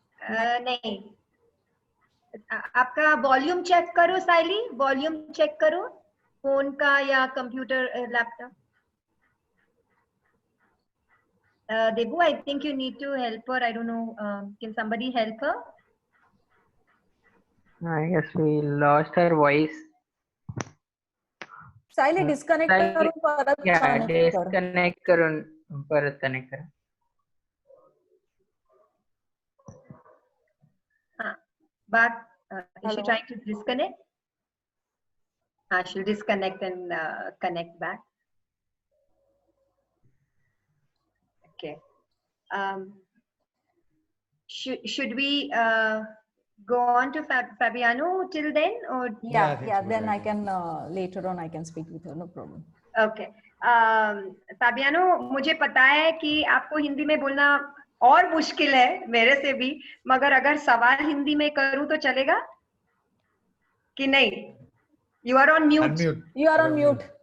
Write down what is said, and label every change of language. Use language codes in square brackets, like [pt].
[hi] नहीं, आपका volume check करो सायली, वॉल्यूम चेक करो फोन का या computer, laptop. [en] Debu, I think you need to help her. I don't know. Can somebody help her? I guess we lost her voice. [mr] Sayali disconnect करून परत disconnect करून परत कनेक्ट करा. [en] But is she trying to disconnect? She'll disconnect and connect back. Okay. Should we go on to Fabiano till then, or yeah, then I can later on I can speak with her, no problem. Okay. [hi] Fabiano, मुझे पता है कि आपको हिंदी में बोलना और मुश्किल है मेरे से भी, मगर अगर सवाल हिंदी में करूं तो चलेगा कि नहीं? [en] You are on mute. Unmute. You are on mute.